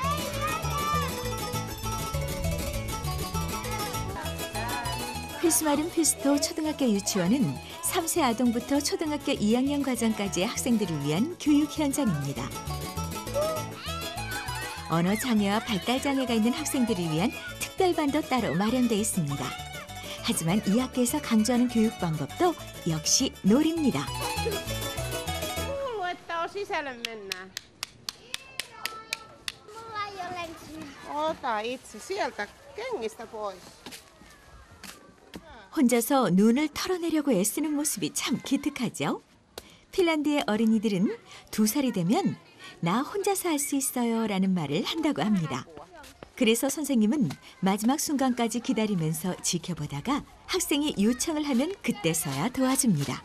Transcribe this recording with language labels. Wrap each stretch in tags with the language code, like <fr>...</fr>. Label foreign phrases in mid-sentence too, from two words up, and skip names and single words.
<ko>휘스마른 피스토 초등학교 유치원은 3세 아동부터 초등학교 2학년 과정까지의 학생들을 위한 교육 현장입니다. 언어 장애와 발달 장애가 있는 학생들을 위한 특별반도 따로 마련돼 있습니다. 하지만 이 학교에서 강조하는 교육 방법도 역시 놀이입니다.</ko> <fi>Kuuluu, että sisälle mennään. Mulla ei ole lenkkiä. Ota itse sieltä kengistä pois.</fi> <ko>혼자서 눈을 털어내려고 애쓰는 모습이 참 기특하죠. 핀란드의 어린이들은 2살이 되면 나 혼자서 할 수 있어요 라는 말을 한다고 합니다. 그래서 선생님은 마지막 순간까지 기다리면서 지켜보다가 학생이 요청을 하면 그때서야 도와줍니다.</ko>